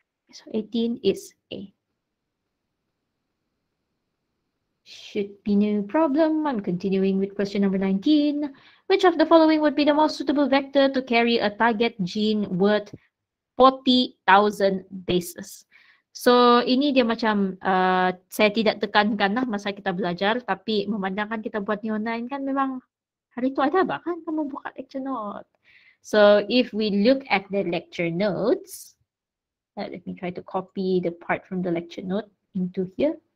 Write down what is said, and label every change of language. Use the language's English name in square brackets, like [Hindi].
[English] So 18 is A. Should be no problem. I'm continuing with question number 19. Which of the following would be the most suitable vector to carry a target gene worth 40,000 bases? [Malay] So ini dia macam saya tidak tekankan lah masa kita belajar, tapi memandangkan kita buat ni online kan memang hari tu ada apa kan kamu buka lecture note. [English] So if we look at the lecture notes, let me try to copy the part from the lecture note into here.